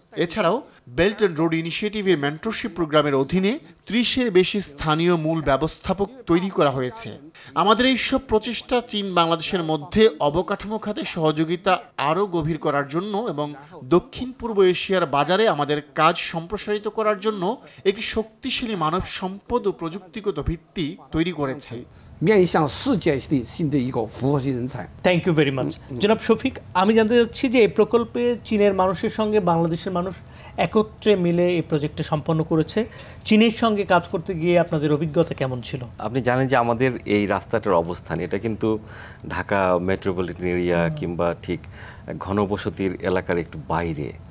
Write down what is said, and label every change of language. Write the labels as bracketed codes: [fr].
[bn] এছাড়াও belt and road ইনিশিয়েটিভের mentorship প্রোগ্রামের অধীনে ৩০-এর বেশি স্থানীয় মূল ব্যবস্থাপক তৈরি করা হয়েছে। আমাদের এই সব প্রচেষ্টা চীন বাংলাদেশের মধ্যে অবকাঠামো খাতে সহযোগিতা আরও গভীর করার জন্য এবং দক্ষিণ পূর্ব এশিয়ার বাজারে আমাদের কাজ সম্প্রসারিত করার জন্য একটি শক্তিশালী মানব সম্পদ ও প্রযুক্তিগত ভিত্তি তৈরি করেছে। [zh] 面向世界的新的一个复合型人才。 [en] Thank you very much. [bn] জনাব শফিক, আমি জানতে চাচ্ছি যে এই প্রকল্পে চীনের মানুষের সঙ্গে বাংলাদেশের মানুষ একত্রে মিলে এই প্রজেক্টটা সম্পন্ন করেছে। চীনের সঙ্গে কাজ করতে গিয়ে আপনাদের অভিজ্ঞতা কেমন ছিল? আপনি জানেন যে আমাদের এই রাস্তাটার অবস্থান, এটা কিন্তু ঢাকা মেট্রোপলিটন এরিয়া কিংবা ঠিক ঘনবসতির এলাকার একটু বাইরে।